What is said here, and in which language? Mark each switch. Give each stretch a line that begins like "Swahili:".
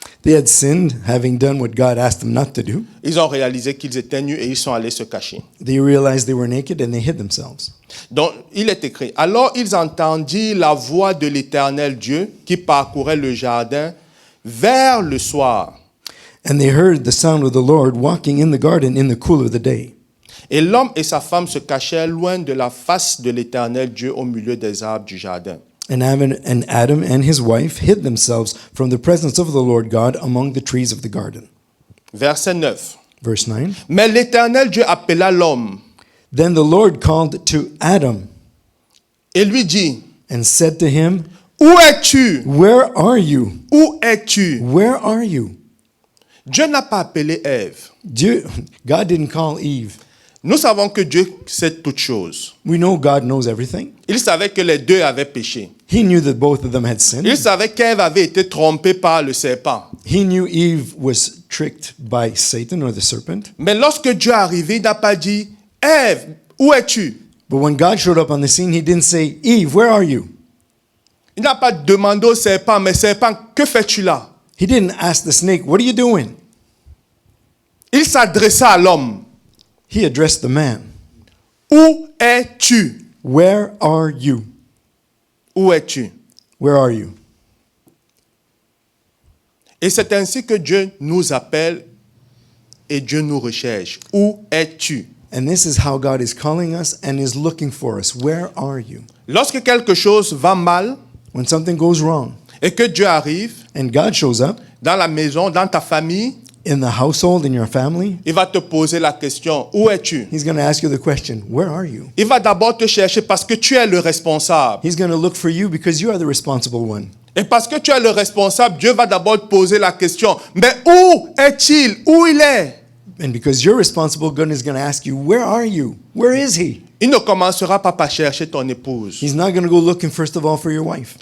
English: they had sinned, having done what God asked them not to do.
French: Ils ont réalisé qu'ils étaient nus et ils sont allés se cacher.
English: They realized they were naked and they hid themselves.
French: Donc, il est écrit, alors ils entendirent la voix de l'Éternel Dieu qui parcourait le jardin vers le soir.
English: And they heard the sound of the Lord walking in the garden in the cool of the day.
French: Et l'homme et sa femme se cachèrent loin de la face de l'Éternel Dieu au milieu des arbres du jardin.
English: And Adam and his wife hid themselves from the presence of the Lord God among the trees of the garden.
French: Verset 9.
English: Verse 9.
French: Mais l'Éternel Dieu appela l'homme
English: Then the Lord called to Adam
French: et lui dit,
English: and said to him,
French: où es-tu?
English: Where are you?
French: Où es-tu?
English: Where are you?
French: Dieu n'a pas appelé Ève.
English: God didn't call Eve.
French: Nous savons que Dieu sait toutes choses.
English: We know God knows everything.
French: Il savait que les deux avaient péché.
English: He knew that both of them had sinned.
French: Il savait qu'Ève avait été trompée par le serpent.
English: He knew Eve was tricked by Satan or the serpent.
French: Mais lorsque Dieu est arrivé, il n'a pas dit, Ève, où es-tu?
English: But when God showed up on the scene, he didn't say, Eve, where are you?
French: Il n'a pas demandé au serpent, mais serpent, que fais-tu là?
English: He didn't ask the snake, what are you doing?
French: Il s'adressa à l'homme.
English: He addressed the man.
French: Où es-tu?
English: Where are you?
French: Où es-tu?
English: Where are you?
French: Et c'est ainsi que Dieu nous appelle et Dieu nous recherche. Où es-tu?
English: And this is how God is calling us and is looking for us. Where are you?
French: Lorsque quelque chose va mal
English: When something goes wrong
French: et que Dieu arrive
English: and God shows up
French: dans la maison, dans ta famille,
English: in the household, in your family,
French: il va te poser la question, où es-tu?
English: he's going to ask you the question, where are you?
French: Il va d'abord te chercher parce que tu es le responsable.
English: He's going to look for you because you are the responsible one.
French: Et parce que tu es le responsable, Dieu va d'abord te poser la question, mais où est-il? Où il est?
English: And because you're responsible, God is going to ask you, where are you? Where is he?
French: Il ne commencera pas par chercher ton épouse.
English: He's not going to go looking first of all for your wife.